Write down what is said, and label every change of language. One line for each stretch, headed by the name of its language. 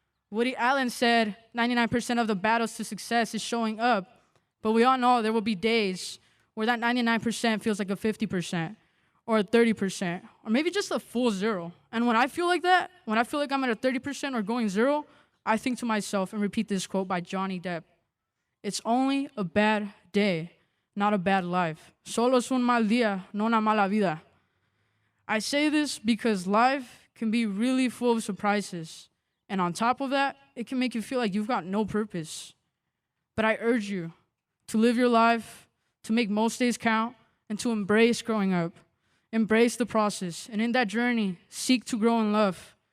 English: Woody Allen said 99% of the battles to success is showing up, but we all know there will be days where that 99% feels like a 50% or a 30% or maybe just a full zero. And when I feel like that, when I feel like I'm at a 30% or going zero, I think to myself and repeat this quote by Johnny Depp. It's only a bad day, not a bad life.
Spanish: Solo es un mal día, no una mala vida.
English: I say this because life can be really full of surprises. And on top of that, it can make you feel like you've got no purpose. But I urge you to live your life, to make most days count, and to embrace growing up. Embrace the process. And in that journey, seek to grow in love.